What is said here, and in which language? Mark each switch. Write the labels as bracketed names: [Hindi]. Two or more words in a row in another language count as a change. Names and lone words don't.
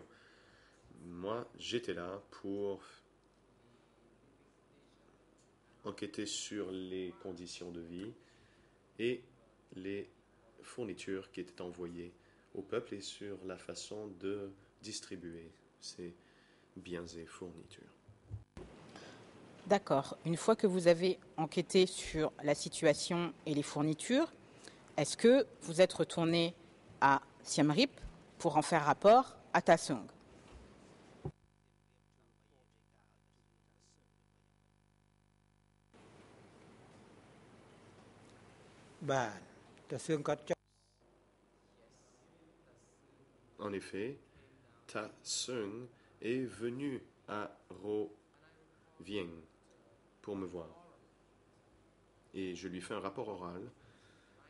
[French] Moi, j'étais là pour enquêter sur les conditions de vie et les fournitures qui étaient envoyées au peuple et sur la façon de distribuer ces biens et fournitures. D'accord. Une fois que vous avez enquêté sur la situation et les fournitures, est-ce que vous êtes retourné à Siem Reap pour en faire rapport à Ta Seung? [Khmer] បាទតើសឿងគាត់ចុះ [French] En effet, Ta Seung est venu à Ro Vieng pour me voir. Et je lui fais un rapport oral